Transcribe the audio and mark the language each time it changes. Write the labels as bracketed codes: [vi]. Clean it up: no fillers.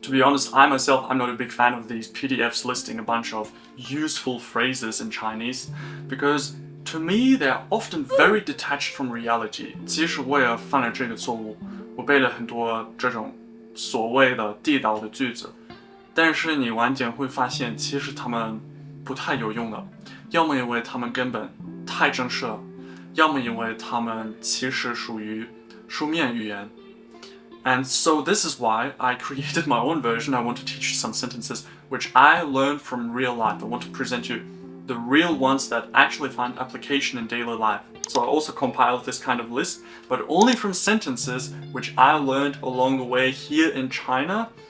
[en] To be honest, I myself, I'm not a big fan of these PDFs listing a bunch of useful phrases in Chinese, because to me they're often very detached from reality. [zh] 其实我也犯了这个错误，我背了很多这种所谓的地道的句子，但是你晚点会发现，其实他们不太有用的，要么因为他们根本太正式了，要么因为他们其实属于书面语言。 [en] And so this is why I created my own version. I want to teach you some sentences which I learned from real life. I want to present you the real ones that actually find application in daily life. So I also compiled this kind of list, but only from sentences which I learned along the way here in China.